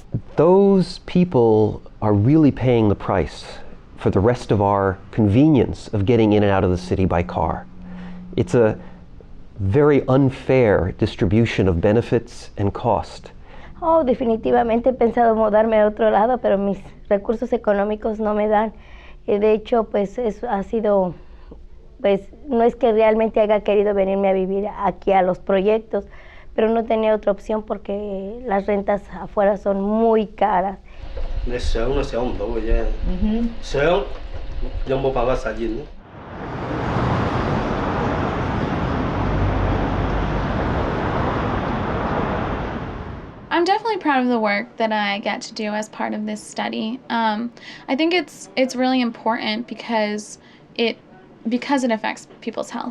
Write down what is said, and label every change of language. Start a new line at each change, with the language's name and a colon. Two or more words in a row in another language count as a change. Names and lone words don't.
English: Those people are really paying the price for the rest of our convenience of getting in and out of the city by car. It's a very unfair distribution of benefits and cost.
Spanish: Oh, definitivamente he pensado mudarme a otro lado, pero mis recursos económicos no me dan. De hecho, pues ha sido pues no es que realmente haya querido venirme a vivir aquí a los proyectos, pero no tenía otra opción porque las rentas afuera son muy caras.
Cantonese: 你想都想唔到嘅啫，想有冇辦法實現咧？
English: I'm definitely proud of the work that I get to do as part of this study. I think it's really important because it affects people's health.